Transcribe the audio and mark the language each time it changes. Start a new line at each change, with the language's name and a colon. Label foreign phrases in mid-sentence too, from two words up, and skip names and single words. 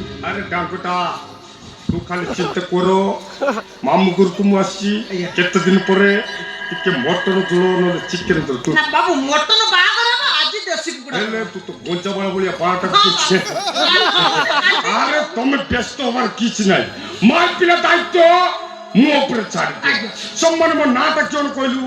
Odia: ଆରେ ଡାଙ୍କୁଟା ତୁ ଖାଲି ଚିନ୍ତା କର ମାମୁ ଘରକୁ ମୁଁ ଆସିଛି କେତେ ଦିନ ପରେ ଟିକେ ମଟନ ଝୋଳ ନହେଲେ ଚିକେନ ଝୋଳ ତୁ ନା ବାବୁ ମଟନ ବାହାଘର ହବ ଆଜି ଦେଶୀ କୁକୁଡ଼ା ହେଲେ ତୁ ତ ଗଞ୍ଜା ବଳ ଭଳିଆ ବାଳଟା କରୁଛେ ଆରେ ତମେ ବ୍ୟସ୍ତ ହବାର କିଛି ନାହିଁ ମୋ ପିଲା ଦାୟିତ୍ୱ ମୋ ଉପରେ ଛାଡ଼ି ସମ୍ମାନ ମୋ ନାଁଟା କ'ଣ କହିଲୁ